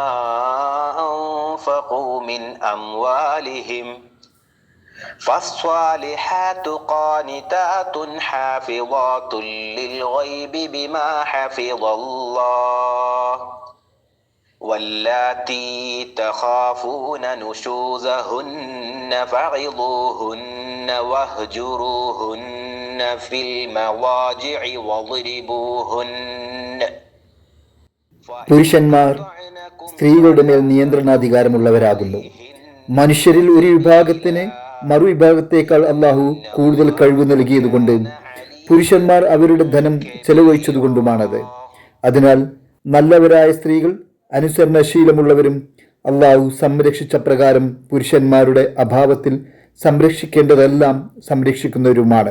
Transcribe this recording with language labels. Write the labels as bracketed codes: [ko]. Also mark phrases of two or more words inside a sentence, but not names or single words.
[ar] أنفقوا من أموالهم فالصالحات قانتات حافظات للغيب بما حفظ الله واللاتي تخافون نشوزهن فعظوهن واهجروهن في المضاجع واضربوهن. [ml] പുരുഷന്മാർ സ്ത്രീകളുടെ മേൽ നിയന്ത്രണാധികാരമുള്ളവരാകുന്നു. മനുഷ്യരിൽ ഒരു വിഭാഗത്തിന് മറുവിഭാഗത്തേക്കാൾ അള്ളാഹു കൂടുതൽ കഴിവ് നൽകിയതുകൊണ്ട് പുരുഷന്മാർ അവരുടെ ധനം ചെലവഴിച്ചതുകൊണ്ടുമാണത്. അതിനാൽ നല്ലവരായ സ്ത്രീകൾ അനുസരണശീലമുള്ളവരും അള്ളാഹു സംരക്ഷിച്ച പ്രകാരം പുരുഷന്മാരുടെ അഭാവത്തിൽ സംരക്ഷിക്കേണ്ടതെല്ലാം സംരക്ഷിക്കുന്നവരുമാണ്.